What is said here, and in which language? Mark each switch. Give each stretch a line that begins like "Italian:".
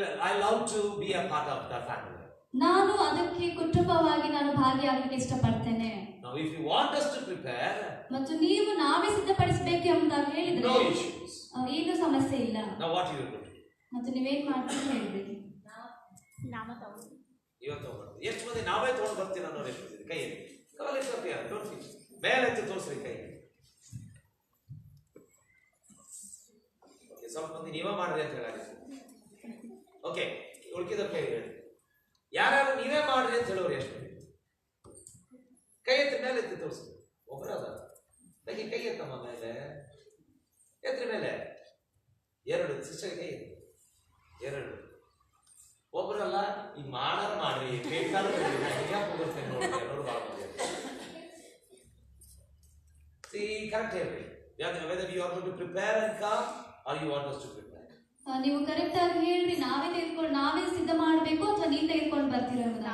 English: I love to be a part of the family.
Kannada: ನಾನು ಅದಕ್ಕೆ ಕುಟುಂಬವಾಗಿ ನಾನು ಭಾಗಿಯಾಗಲಿಕ್ಕೆ ಇಷ್ಟಪಡ್ತೇನೆ.
English: Now if you want us to prepare,
Kannada: ಮತ್ತು ನೀವು ನಾವೇ ಸಿದ್ಧಪಡಿಸಬೇಕು ಅಂತ ಹೇಳಿದ್ರೆ
English: no issues.
Kannada: ಏನು ಸಮಸ್ಯೆ ಇಲ್ಲ.
English: Now what you will do?
Kannada: ಮತ್ತು ನೀವೇನ್ ಮಾಡ್ತೀರಿ ಹೇಳಿದ್ರಿ? ಇವತ್ತು ಎಷ್ಟು ಮಂದಿ ನಾವೇ ತಗೊಂಡು ಬರ್ತೀವಿ ಅನ್ನೋ ಹೇಳ್ತಿದ್ದೀರಿ ಕೈ ಕವಲ್ ಎತ್ತಿ ತೋರಿಸಿ, ಮೇಲೆ ಎತ್ತಿ ತೋರಿಸ್ರಿ ಕೈ. ಸ್ವಲ್ಪ ಮಂದಿ ನೀವೇ ಮಾಡ್ರಿ ಅಂತ ಹೇಳಿ. ಓಕೆ, ಉಳ್ಕಿದ ಕೈ ಹೇಳಿ. ಯಾರ್ಯಾರು ನೀವೇ ಮಾಡ್ರಿ ಅಂತ ಹೇಳೋರು ಎಷ್ಟು ಮಂದಿ? ಕೈ ಎತ್ತಿ ಮೇಲೆ ಎತ್ತಿ ತೋರಿಸಿ. ಒಬ್ಬರದ ಕೈ ಕೈ ಎತ್ತಮ್ಮ ಮೇಲೆ ಎತ್ತರ ಮೇಲೆ. ಎರಡು ಸಿಸ್ಟರ್ ಕೈ ಎತ್ತಿ. ಎರಡು ಒಬ್ಬರಲ್ಲ, ಈ ಮಾಡಾರ ಮಾಡ್ರಿ ಬೇಕಾದ್ರೆ ಹೋಗಿರ್ತೇನೆ ನೋಡಿ. ಎಲ್ಲರೂ ಭಾಳ ಮಂದಿ ಕರೆಕ್ಟ್ ಹೇಳ್ರಿ.
English: whether you are going to prepare and come or you want us to prepare.
Kannada: ನೀವು ಕರೆಕ್ಟ್ ಆಗಿ ಹೇಳ್ರಿ, ನಾವೇ ಸಿದ್ಧ ಮಾಡಬೇಕು ಅಥವಾ ನೀವು ತೆಗೆದುಕೊಂಡು ಬರ್ತೀರಾ?